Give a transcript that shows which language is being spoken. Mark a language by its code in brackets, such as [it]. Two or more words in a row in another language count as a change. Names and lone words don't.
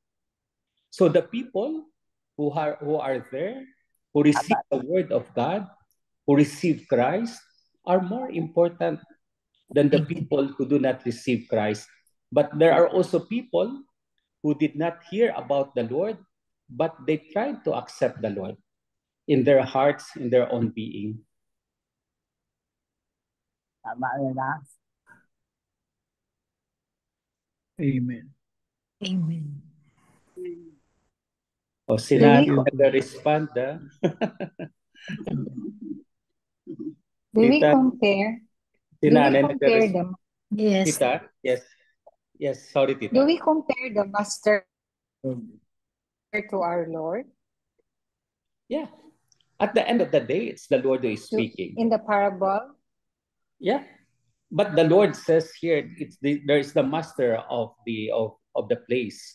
[en] So the people who are there, who receive the word of God, who receive Christ, are more important than the people who do not receive Christ. But there are also people who did not hear about the Lord, but they tried to accept the Lord in their hearts, in their own being. Amen. Amen. [hil] O sina nag-respond, [en] Do we Tita, compare? [hil] si [en] Do we [hil] Nanay [en] compare [hil] nag-respond. [en] them? Yes. Tita, yes. Yes, sorry, Tita. Do we compare the master to our Lord? Yeah. At the end of the day, it's the Lord who is speaking. In the parable? Yeah. But the Lord says here, there is the master of the place.